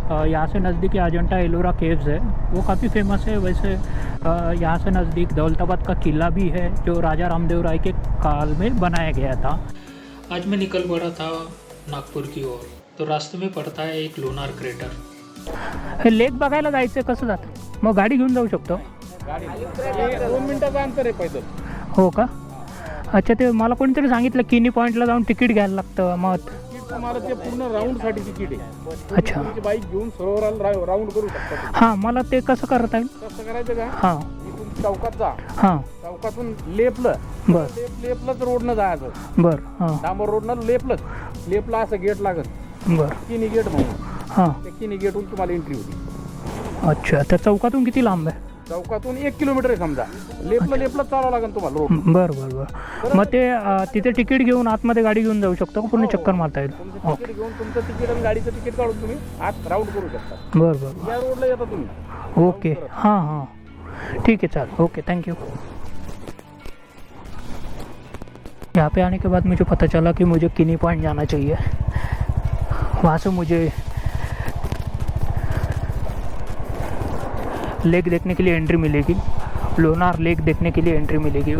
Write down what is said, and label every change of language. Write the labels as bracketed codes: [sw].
[hi] यहाँ से नज़दीक अजंता एलोरा केव्स है, वो काफ़ी फेमस है। वैसे यहाँ से नज़दीक दौलताबाद का किला भी है जो राजा रामदेव राय के काल में बनाया गया था। आज मैं निकल पड़ा था नागपूर की ओर, तो रास्ते में पड़ता है एक लोणार क्रेटर। [mr] लेक बघायला जायचं कसं जातं? मग गाडी घेऊन जाऊ शकतो? गाडी 2 मिनिटाचं अंतर आहे पैदल. हो का? अच्छा, ते मला कोणीतरी सांगितलं किनी पॉईंटला जाऊन तिकीट घ्यायला लागतं मग. तुम्हाला ते पूर्ण राऊंडसाठी तिकीट आहे. अच्छा. तुमची बाईक घेऊन सरोवराला राऊंड करू शकता तुम्ही. हां, मला ते कसं करता येईल? कसं करायचं का? हां इथून चौकात जा. हां चौकातून लेपलं. बरं लेपलंच रोडनं जायचं. बरं हां डांबर रोडनं लेपला असं गेट लागत. बरं किनी गेट म्हणून. हां. त्या किनी गेटहून तुम्हाला एंट्री होती. अच्छा, त्या चौकातून किती लांब आहे? चौकातून 1 किलोमीटर आहे समजा. लेपलं चालावं लागेल तुम्हाला रोड. बरं बरं बरं. मग ते तिथे तिकीट घेऊन आतमध्ये गाडी घेऊन जाऊ शकतो का? पूर्ण चक्कर मारता येईल? तुमचं तिकीट घेऊन तुमचं तिकीट आणि गाडीचं तिकीट काढून तुम्ही आत राऊंड करू शकता. बरं बरं. या रोडला येता तुम्ही. ओके. [hi] हाँ हाँ ठीक है, चल ओके, थैंक यू। यहाँ पे आने के बाद मुझे पता चला कि मुझे किनी पॉइंट जाना चाहिए। वहाँ से मुझे लेक देखने के लिए एंट्री मिलेगी, लोनार लेक देखने के लिए एंट्री मिलेगी।